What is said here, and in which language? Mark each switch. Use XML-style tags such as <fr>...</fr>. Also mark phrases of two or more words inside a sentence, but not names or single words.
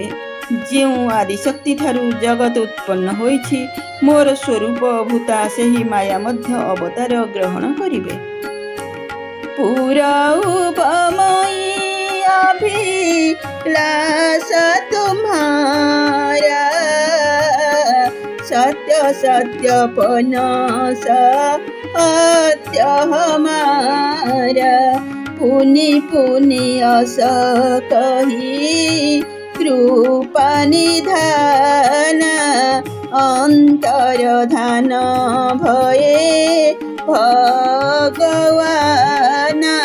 <or>ଯେଉଁ ଆଦିଶକ୍ତି ଠାରୁ ଜଗତ ଉତ୍ପନ୍ନ ହୋଇଛି, ମୋର ସ୍ୱରୂପ ଭୂତା ସେହି ମାୟା ମଧ୍ୟ ଅବତାର ଗ୍ରହଣ କରିବେ।</or> <awa>पूरबमयी अभिलाष तुम्हारा सत्य सत्यपन सत्य हमारा। पुनि पुनि अस कही कृपा निधान अंतर धान भये भगवान।</awa>